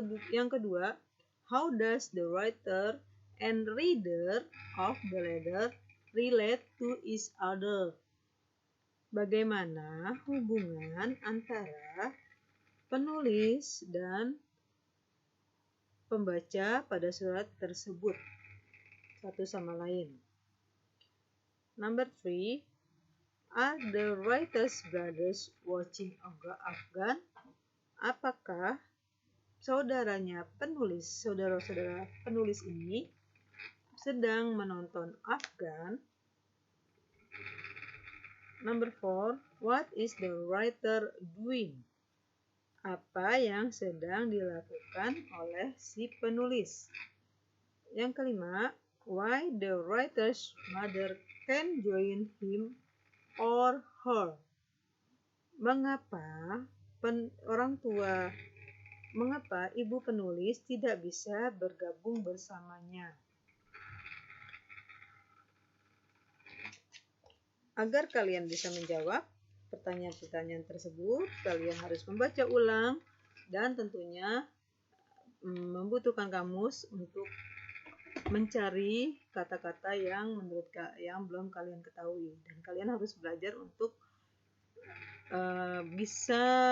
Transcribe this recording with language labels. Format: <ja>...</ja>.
<id>Yang kedua,</id> <en>how does the writer and reader of the letter relate to each other?</en> <id>Bagaimana hubungan antara penulis dan pembaca pada surat tersebut satu sama lain.</id> <en>Number 3, are the writer's brothers watching Afgan?</en> <id>Apakah saudara-saudara penulis ini sedang menonton Afgan?</id> <en>Number 4, what is the writer doing?</en> <id>Apa yang sedang dilakukan oleh si penulis? Yang kelima,</id> <en>why the writer's mother can join him or her?</en> <id>Mengapa ibu penulis tidak bisa bergabung bersamanya? Agar kalian bisa menjawab pertanyaan-pertanyaan tersebut, kalian harus membaca ulang dan tentunya membutuhkan kamus untuk mencari kata-kata yang belum kalian ketahui, dan kalian harus belajar untuk bisa</id>